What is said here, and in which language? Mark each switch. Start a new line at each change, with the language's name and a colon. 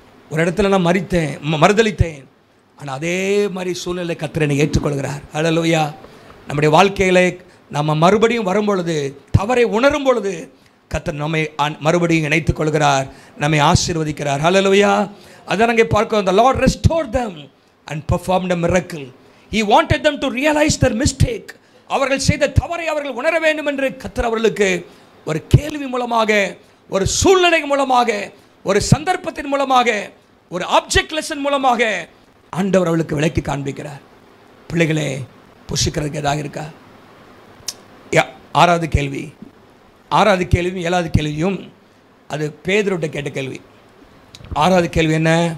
Tamil: ஒரு இடத்துல நான் மறுதலித்தேன், ஆனால் அதே மாதிரி சூழ்நிலை கர்த்தர் என்னை ஏற்றுக்கொள்கிறார். ஹல்லேலூயா. நம்முடைய வாழ்க்கையில் நம்ம மறுபடியும் வரும் பொழுது, தவறை உணரும் பொழுது கர்த்தர் நம்மை மறுபடியும் இணைத்துக் கொள்கிறார், நம்மை ஆசீர்வதிக்கிறார். ஹல்லேலூயா. அதான் அங்கே பார்க்கிறோம்.
English: The Lord restored them and performed a miracle. He wanted them to realize their mistake.
Tamil: அவர்கள் செய்த தவறை அவர்கள் உணர வேண்டும் என்று கர்த்தர் அவர்களுக்கு ஒரு கேள்வி மூலமாக, ஒரு சூழ்நிலை மூலமாக, ஒரு சந்தர்ப்பத்தின் மூலமாக, ஒரு ஆப்ஜெக்ட் லெசன் மூலமாக ஆண்டவர் அவளுக்கு விளக்கி காண்பிக்கிறார். பிள்ளைகளே, புசிக்கிறதுக்கு ஏதாக இருக்கா? 6வது கேள்வியும் 7வது கேள்வியும் அது பேதுருட்ட கேட்ட கேள்வி. 6வது கேள்வி என்ன?